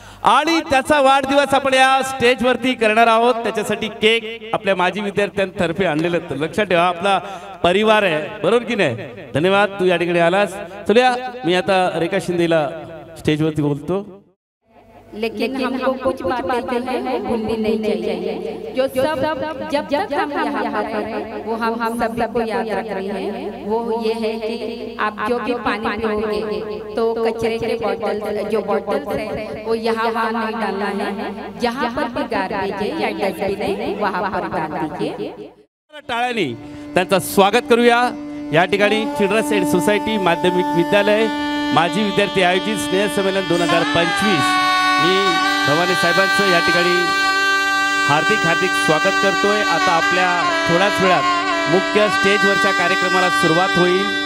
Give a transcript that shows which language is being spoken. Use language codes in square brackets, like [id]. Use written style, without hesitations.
[mr] आणि त्याचा वाढदिवस आपण या स्टेजवरती करणार आहोत. त्याच्यासाठी केक आपल्या माजी विद्यार्थ्यांतर्फे आणलेलं. तर लक्षात ठेवा आपला परिवार आहे, बरोबर की नाही. धन्यवाद तू या ठिकाणी आलास. चलूया मी आता रेखा शिंदेला स्टेजवरती बोलतो. [hi] लेकिन हमको कुछ बातें हैं भूलनी नहीं चाहिए. जो सब जब तक हम यहाँ करें वो हम सभी को याद रख रहे हैं. वो ये है कि आप जो भी पानी पियोगे तो कचरे के बॉटल जो बॉटल्स है वो यहाँ वहाँ नहीं डालना है. जहाँ पर भी गार्बेज है या डस्टबिन है वहाँ पर डाल दीजिए. [mr] टाळ्यानी त्यांचं स्वागत करूया. या ठिकाणी चिल्ड्रन्स एड सोसायटी माध्यमिक विद्यालय माजी विद्यार्थी आयोजित स्नेह संमेलन 2025 मी भवानी साहेबांचं या ठिकाणी हार्दिक स्वागत करतोय. आता आपल्या थोड्याच वेळात मुख्य स्टेजवरच्या कार्यक्रमाला सुरुवात होईल.